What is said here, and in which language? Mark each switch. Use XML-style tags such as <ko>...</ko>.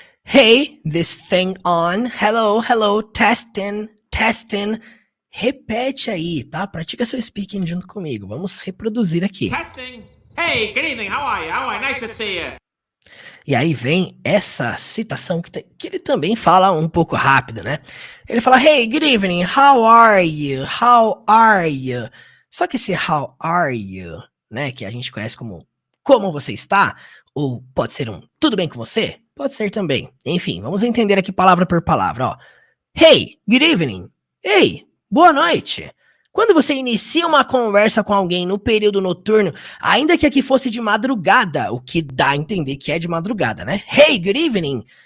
<en>Hey, this thing on. Hello, testing.</en> <pt>Repete aí, tá? Pratica seu speaking junto comigo. Vamos reproduzir aqui.</pt> <en>Testing. Hey, good evening. How are you? Nice to see you.</en> <pt>E aí vem essa citação que ele também fala um pouco rápido, né? Ele fala,</pt> <en>hey, good evening, how are you?</en> <pt>Só que esse</pt> <en>how are you,</en> <pt>né, que a gente conhece como você está, ou pode ser um tudo bem com você? Pode ser também. Enfim, vamos entender aqui palavra por palavra, ó.</pt> <en>Hey, good evening.</en> <pt>Hey, boa noite. Quando você inicia uma conversa com alguém no período noturno, ainda que aqui fosse de madrugada, o que dá a entender que é de madrugada, né?</pt> <en>Hey, good evening.</en>